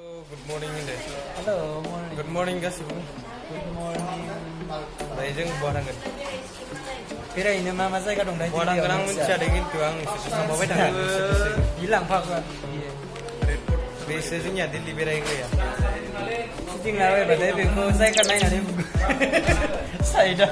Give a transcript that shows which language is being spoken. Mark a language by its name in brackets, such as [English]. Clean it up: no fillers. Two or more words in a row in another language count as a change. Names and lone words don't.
[English] Good morning deh. Halo, morning. Good morning गासिबो. Good morning. [Bodo] दायो जों बहा थांगोन? बेरायनो मा मा जायगा दं दायो? बहा थांगोन आं मिथिया दे खिन्थु आं थांबाय थाङो लांफागोन बेसो जोंनिया दिल्ली बेरायग्राया गिदिंलाबायबाथाय बेखौ जायगा नायनानै साइडआव